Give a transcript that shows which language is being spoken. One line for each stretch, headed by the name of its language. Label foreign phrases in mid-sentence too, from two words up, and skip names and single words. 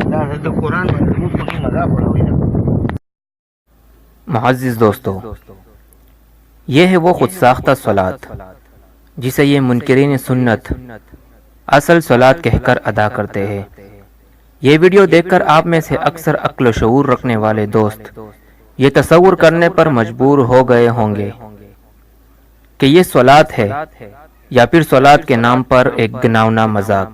Pashto: د قرآن باندې موږ پکې مذاق اړوي نه.
Urdu: معزز دوستو، یہ ہے وہ خود ساختہ صلات جسے یہ منکرین سنت اصل صلات کہہ کر ادا کرتے ہیں. یہ ویڈیو دیکھ کر آپ میں سے اکثر عقل و شعور رکھنے والے دوست یہ تصور کرنے پر مجبور ہو گئے ہوں گے کہ یہ صلات ہے یا پھر صلات کے نام پر ایک گناونا مذاق.